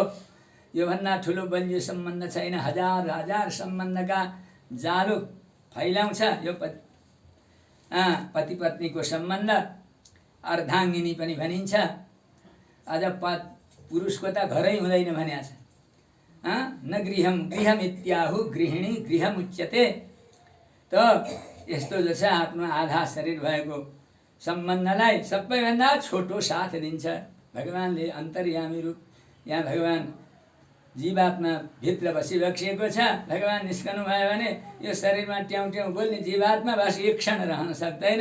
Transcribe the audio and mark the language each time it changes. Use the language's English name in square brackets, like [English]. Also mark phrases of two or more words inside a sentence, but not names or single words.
[Nepali] योभन्दा ठुलो बलियो सम्बन्ध छैन। हजार हजार सम्बन्धका जालो फैलाउँछ यो पति पत्नीको सम्बन्ध। अर्धाङ्गिनी पनि भनिन्छ। अझ पुरुषको त घरै हुँदैन भनेको छ। [Sanskrit] न गृहम गृहमित्याहु गृहिणी गृहमुच्यते। [Nepali] त यस्तो जो छ आफ्नो आधा शरीर भएको सम्बन्धलाई सबैभन्दा छोटो साथ दिन्छ भगवानले। अन्तर्यामी रूप यहाँ भगवान जीवात्मा भित्र बसिबक्सिएको छ। भगवान निस्कनु भयो भने यो शरीरमा ट्याउ ट्याउ बोल्ने जीवात्मा बस एक क्षण रहन सक्दैन।